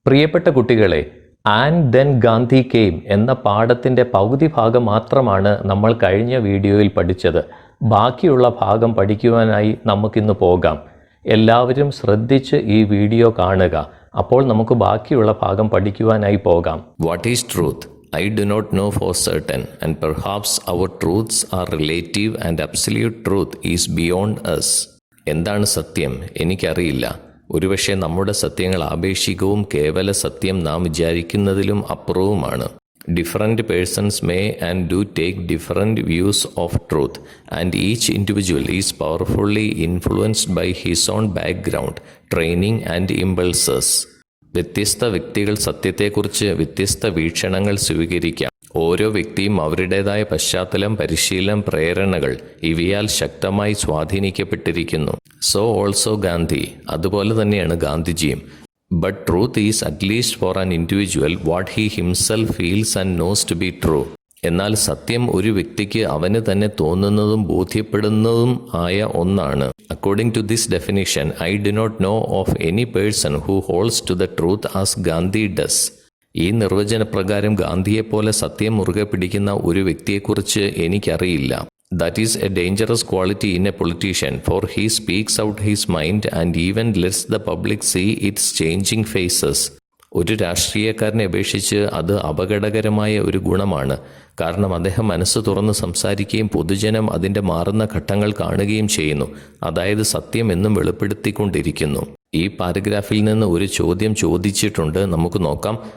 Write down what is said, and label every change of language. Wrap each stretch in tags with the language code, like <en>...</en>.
<ml>പ്രിയപ്പെട്ട കുട്ടികളെ, and then Gandhi came എന്ന പാഠത്തിൻ്റെ പകുതി ഭാഗം മാത്രമാണ് നമ്മൾ കഴിഞ്ഞ വീഡിയോയിൽ പഠിച്ചത്. ബാക്കിയുള്ള ഭാഗം പഠിക്കുവാനായി നമുക്കിന്ന് പോകാം. എല്ലാവരും ശ്രദ്ധിച്ച് ഈ വീഡിയോ കാണുക. അപ്പോൾ നമുക്ക് ബാക്കിയുള്ള ഭാഗം പഠിക്കുവാനായി പോകാം.</ml> <en>What is truth? I do not know for certain, and perhaps our truths are relative and absolute truth is beyond us.</en> <ml>എന്താണ് സത്യം? എനിക്കറിയില്ല. ഒരുപക്ഷെ നമ്മുടെ സത്യങ്ങൾ ആപേക്ഷികവും കേവല സത്യം നാം വിചാരിക്കുന്നതിലും അപ്പുറവുമാണ്.</ml> <en>Different persons may and do take different views of truth, and each individual is powerfully influenced by his own background, training and impulses.</en> <ml>വ്യത്യസ്ത വ്യക്തികൾ സത്യത്തെക്കുറിച്ച് വ്യത്യസ്ത വീക്ഷണങ്ങൾ സ്വീകരിക്കാം. ഓരോ വ്യക്തിയും അവരുടേതായ പശ്ചാത്തലം, പരിശീലനം, പ്രേരണകൾ ഇവയാൽ ശക്തമായി സ്വാധീനിക്കപ്പെട്ടിരിക്കുന്നു.</ml> <en>so also Gandhi,</en> <ml>അതുപോലെ തന്നെയാണ് ഗാന്ധിജിയും.</ml> <en>But truth is at least for an individual what he himself feels and knows to be true.</en> <ml>എന്നാൽ സത്യം ഒരു വ്യക്തിക്ക് അവന് തന്നെ തോന്നുന്നതും ബോധ്യപ്പെടുന്നതും ആയ ഒന്നാണ്.</ml> <en>According to this definition, I do not know of any person who holds to the truth as Gandhi does.</en> <ml>ഈ നിർവചനപ്രകാരം ഗാന്ധിയെപ്പോലെ സത്യം മുറുകെ പിടിക്കുന്ന ഒരു വ്യക്തിയെക്കുറിച്ച് എനിക്കറിയില്ല.</ml> <en>That is a dangerous quality in a politician, for he speaks out his mind and even lets the public see its changing faces.</en> <ml>ഒരു രാഷ്ട്രീയക്കാരനെ അപേക്ഷിച്ച് അത് അപകടകരമായ ഒരു ഗുണമാണ്. കാരണം അദ്ദേഹം മനസ്സ് തുറന്ന് സംസാരിക്കുകയും പൊതുജനം അതിൻ്റെ മാറുന്ന ഘട്ടങ്ങൾ കാണുകയും ചെയ്യുന്നു. അതായത് സത്യം എന്നും വെളിപ്പെടുത്തിക്കൊണ്ടിരിക്കുന്നു. ഈ പാരഗ്രാഫിൽ നിന്ന് ഒരു ചോദ്യം ചോദിച്ചിട്ടുണ്ട്. നമുക്ക് നോക്കാം.</ml>